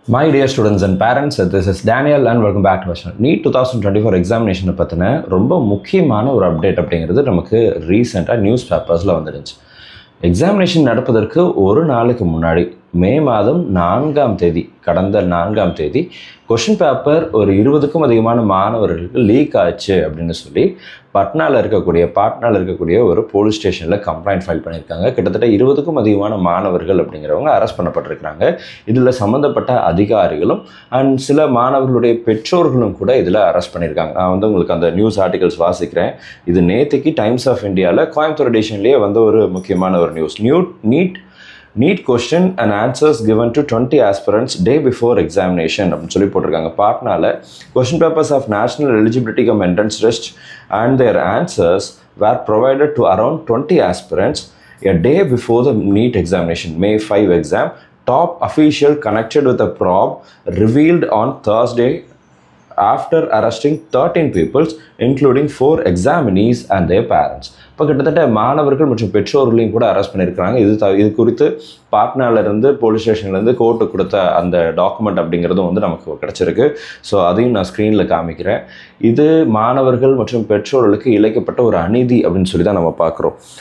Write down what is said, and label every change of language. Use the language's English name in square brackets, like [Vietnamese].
[English] My dear students and parents, this is Daniel and welcome back to our channel. NEET 2024 examination [Tamil] பத்தின ரொம்ப முக்கியமான ஒரு update அப்படிங்கிறது நமக்கு ரீசெண்டாக நியூஸ் பேப்பர்ஸில் வந்துடுச்சு. எக்ஸாமினேஷன் நடப்பதற்கு ஒரு நாளுக்கு முன்னாடி மே மாதம் 4ஆம் தேதி கடந்த 4ஆம் தேதி கொஷின் பேப்பர் ஒரு 20க்கும் அதிகமான மாணவர்களுக்கு லீக் ஆச்சு அப்படின்னு சொல்லி பாட்னாவில் இருக்கக்கூடிய ஒரு போலீஸ் ஸ்டேஷனில் கம்ப்ளைண்ட் ஃபைல் பண்ணியிருக்காங்க. கிட்டத்தட்ட 20க்கும் அதிகமான மாணவர்கள் அப்படிங்கிறவங்க அரெஸ்ட் பண்ணப்பட்டிருக்கிறாங்க. இதில் சம்மந்தப்பட்ட அதிகாரிகளும் அண்ட் சில மாணவர்களுடைய பெற்றோர்களும் கூட இதில் அரெஸ்ட் பண்ணியிருக்காங்க. நான் உங்களுக்கு அந்த நியூஸ் ஆர்டிகல்ஸ் வாசிக்கிறேன். இது நேற்றுக்கு டைம்ஸ் ஆஃப் இந்தியாவில் கோயம்புத்தூர் எடிஷன்லேயே ஒரு முக்கியமான ஒரு news. [English] NEET question and answers given to 20 aspirants day before examination [Tamil] அப்படின்னு சொல்லி போட்டிருக்காங்க. [English] பாட்னால question papers of national eligibility cum entrance test and their answers were provided to around 20 aspirants a day before the NEET examination, May 5 exam. Top official connected with the probe revealed on Thursday after arresting 13 people including 4 examinees and their parents. [Tamil] இப்போ கிட்டத்தட்ட மாணவர்கள் மற்றும் பெற்றோர்களையும் கூட arrest பண்ணியிருக்கிறாங்க. இது குறித்து பாட்னாவிலேருந்து police ஸ்டேஷன்லேருந்து court கொடுத்த அந்த டாக்குமெண்ட் அப்படிங்கிறதும் நமக்கு கிடச்சிருக்கு. ஸோ அதையும் நான் ஸ்க்ரீனில் காமிக்கிறேன். இது மாணவர்கள் மற்றும் பெற்றோர்களுக்கு இழைக்கப்பட்ட ஒரு அநீதி அப்படின்னு சொல்லி தான் நம்ம பார்க்குறோம்.